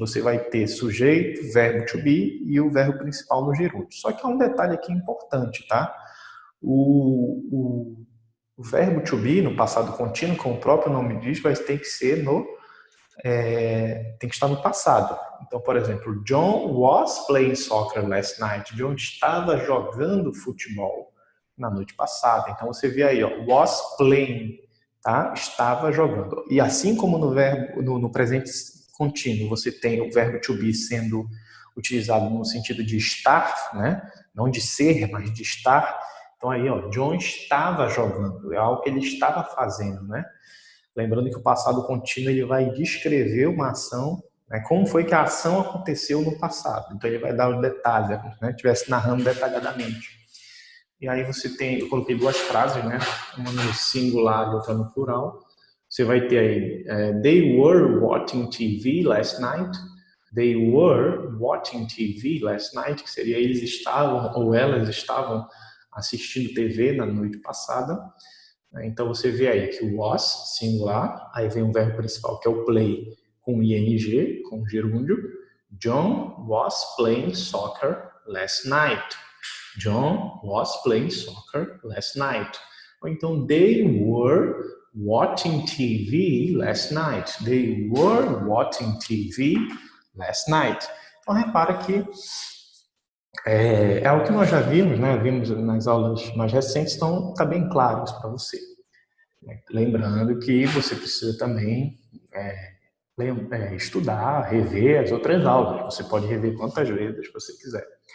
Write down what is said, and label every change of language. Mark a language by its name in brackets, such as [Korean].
[Portuguese] Você vai ter sujeito, verbo to be e o verbo principal no gerúndio. Só que há um detalhe aqui importante, tá? O verbo to be no passado contínuo, como o próprio nome diz, vai ter que ser tem que estar no passado. Então, por exemplo, [English] John was playing soccer last night. [Portuguese] John estava jogando futebol na noite passada. Então você vê aí, ó, was playing, tá? Estava jogando. E assim como no presente contínuo, você tem o verbo to be sendo utilizado no sentido de estar, né? Não de ser, mas de estar. Então aí, ó, John estava jogando, é algo que ele estava fazendo, né? Lembrando que o passado contínuo ele vai descrever uma ação, né? Como foi que a ação aconteceu no passado. Então ele vai dar os detalhes, como se estivesse narrando detalhadamente. E aí você tem, eu coloquei duas frases, né? Uma no singular e outra no plural. Você vai ter aí, [English] they were watching TV last night. They were watching TV last night, [Portuguese] que seria eles estavam ou elas estavam assistindo TV na noite passada. Então você vê aí que o was, singular, aí vem o verbo principal que é o play com ing, com gerúndio. [English] John was playing soccer last night. John was playing soccer last night. [Portuguese] Ou então, [English] they were watching TV last night. They were watching TV last night. [Portuguese] Então, repara que é o que nós já vimos, né? Vimos nas aulas mais recentes, então está bem claro isso para você. Lembrando que você precisa também estudar, rever as outras aulas. Você pode rever quantas vezes você quiser.